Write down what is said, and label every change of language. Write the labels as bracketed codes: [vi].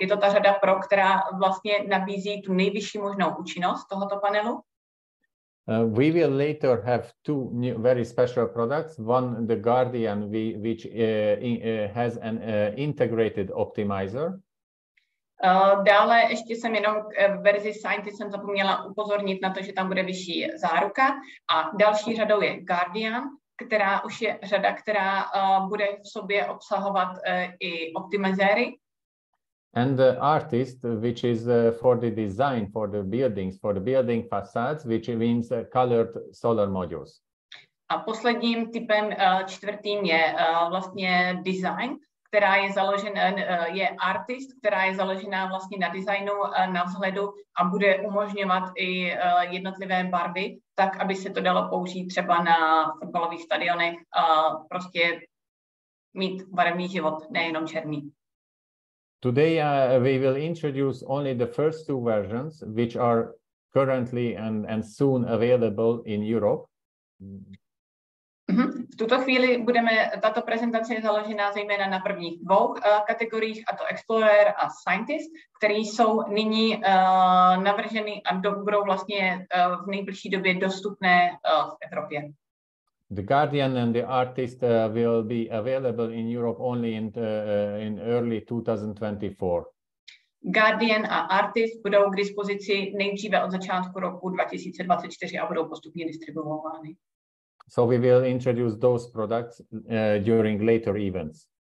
[cs] Je to ta řada Pro, která vlastně nabízí tu nejvyšší možnou účinnost tohoto panelu. [en] We will later have 2 very special products. One, the Guardian, which has an integrated optimizer. [cs] Dále ještě jsem jenom v verzi Scientist jsem zapomněla upozornit na to, že tam bude vyšší záruka. A další řadou je Guardian, která už je řada, která bude v sobě obsahovat i optimizéry. [en] And the Artist, which is for the design for the buildings, for the building facades, which means colored solar modules. [cs] A posledním typem, čtvrtým, je vlastně design, která je je Artist, která je založená vlastně na designu, na vzhledu a bude umožňovat i jednotlivé barvy, tak, aby se to dalo použít třeba na fotbalových stadionech a prostě mít barevný život, nejenom černý. [en] Today we will introduce only the first 2 versions, which are currently and soon available in Europe. [cs] V tuto chvíli tato prezentace je založena zejména na prvních dvou kategoriích, a to Explorer a Scientist, které jsou nyní navrženy a budou vlastně v nejbližší době dostupné v Evropě. [en] The Guardian and the Artist will be available in Europe only in early 2024. [cs] Guardian a Artist budou k dispozici nejdříve od začátku roku 2024 a budou postupně distribuovány. [en] So we will introduce those products during later events.